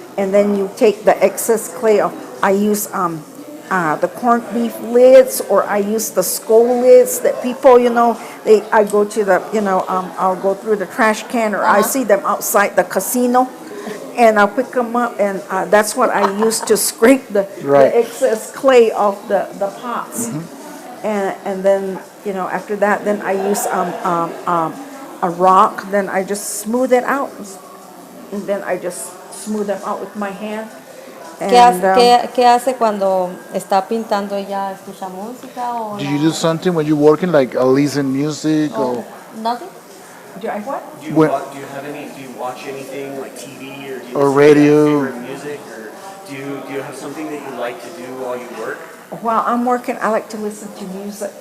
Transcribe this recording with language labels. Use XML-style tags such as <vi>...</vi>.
<en>And then you take the excess clay off. I use the corned beef lids, or I use the skull lids that people, I go to the, I'll go through the trash can, or I see them outside the casino, and I'll pick them up, and that's what I use to scrape the excess clay off the pots. And then, after that, then I use a rock, then I just smooth it out, and then I just smooth them out with my hand.</en> <es>¿Qué hace cuando está pintando? ¿Ella escucha música o</es> <en>Do you do something when you're working, like listen music or? nothing? Do I what? Do you When- do you watch anything like TV, or do you Or listen to radio? favorite music, or do you have something that you like to do while you work? While I'm working, I like to listen to music.</en>